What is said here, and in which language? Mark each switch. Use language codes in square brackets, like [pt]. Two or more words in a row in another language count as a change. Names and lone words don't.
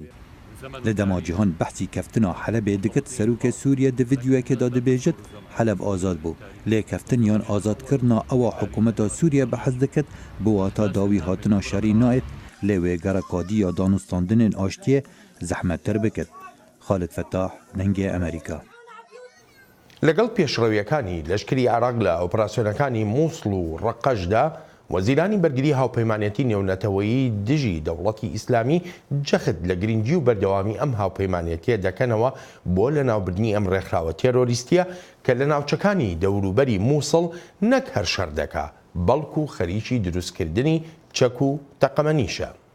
[ku] Li dema cîhan behsî keftina Helebê dikit Serokê Sûriye di vîdyoyekê de dibêjit Heleb azad bû. Lê keftin yan azadkirina ewa hikûmeta Sûriye bihez dikit bi wata dawî hatina şerî nayet lê wê gereka diya danûstandinên aştiyê zehmettir bikit. Xalid Fettah, Dengê Amerîka. [ckb] لەگەڵ پێشڕەویەکانی لەشکری عێراق لە ئۆپراسیۆنەکانی مووسڵ و ڕەقەشدا وەزیرانی بەرگری هاوپەیمانێتی نێونەتەوەیی دژی دەوڵەتی ئیسلامی جەخت لە گرنگی و بەردەوامی ئەم هاوپەیمانێتیە دەکەنەوە بۆ لەناوبردنی ئەم ڕێکخراوە تێرۆریستیە کە لە ناوچەکانی دەوروبەری مووسڵ نەک هەر شەڕ دەکا بەڵکو خەریکی دروستکردنی چەک و تەقەمەنیشە.